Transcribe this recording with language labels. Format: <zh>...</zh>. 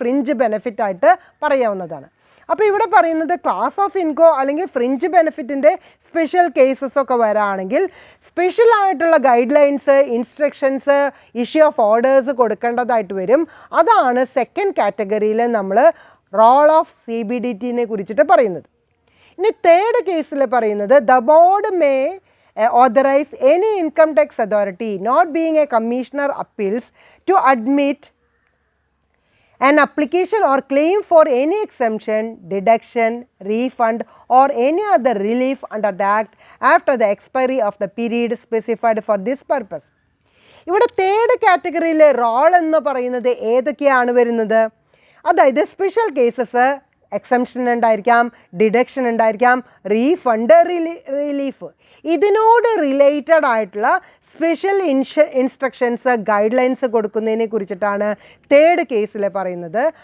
<ml>Fringe ബെനിഫിറ്റായിട്ട് പറയാവുന്നതാണ്. അപ്പോൾ ഇവിടെ പറയുന്നത് ക്ലാസ് ഓഫ് ഇൻകോ അല്ലെങ്കിൽ ഫ്രിഞ്ച് ബെനിഫിറ്റിൻ്റെ സ്പെഷ്യൽ കേസസ് ഒക്കെ വരാണെങ്കിൽ സ്പെഷ്യൽ ആയിട്ടുള്ള guide lines, instructions, issue of orders കൊടുക്കേണ്ടതായിട്ട് വരും. അതാണ് സെക്കൻഡ് കാറ്റഗറിയിൽ നമ്മൾ റോൾ ഓഫ് CBDTനെ കുറിച്ചിട്ട് പറയുന്നത്. ഇനി തേർഡ് കേസിൽ പറയുന്നത്</ml> <en>The board may authorise any income tax authority not being a commissioner appeals to admit an application or claim for any exemption, deduction, refund or any other relief under the Act after the expiry of the period specified for this purpose.</en> <ml>ഇവിടെ third കാറ്റഗറിയിലെ role എന്ന് പറയുന്നത് ഏതൊക്കെയാണ് വരുന്നത്? അതായത് special cases, exemption ഉണ്ടായിരിക്കാം, deduction ഉണ്ടായിരിക്കാം, refund, relief. ഇതിനോട് related ആയിട്ടുള്ള സ്പെഷ്യൽ ഇൻസ്ട്രക്ഷൻസ്, ഗൈഡ് ലൈൻസ് കൊടുക്കുന്നതിനെ കുറിച്ചിട്ടാണ് തേർഡ് കേസിൽ പറയുന്നത്.</ml>